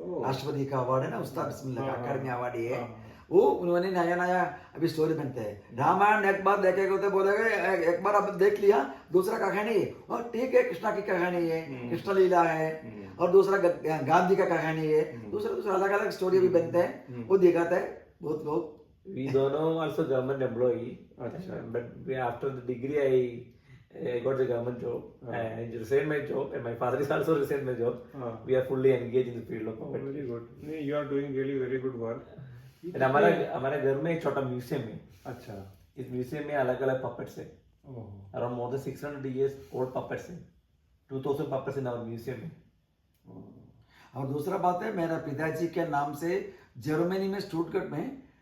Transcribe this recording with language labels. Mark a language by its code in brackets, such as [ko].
[hi] राष्ट्रपति का अवार्ड है ना उस्ताद बिस्मिल्लाह खान अकादमी अवार्डी है. वो उन्होंने नया नया अभी स्टोरी बनते हैं. रामायण एक बार देखेगा तो बोलेगा एक बार अब देख लिया, दूसरा कहानी है और ठीक है कृष्णा की कहानी है, कृष्ण लीला है और दूसरा गांधी का कहानी है. दूसरा अलग अलग स्टोरी भी बनते हैं. वो दिखाता है बहुत बहुत. [en] We दोनों also government employee. But after the degree I got the government job. I resigned my job and my father is also resigned my job. We are fully engaged in the field of poverty. Very good. You are doing really very good work. [hi] And हमारे घर में एक छोटा museum है. अच्छा. इस museum में अलग अलग पपेट्स है. [en] Around more than 600 years old puppets है. 2000 puppets in our museum है. [hi] और दूसरा बात है मेरा पिताजी के नाम से जर्मनी में स्टुटगर्ट में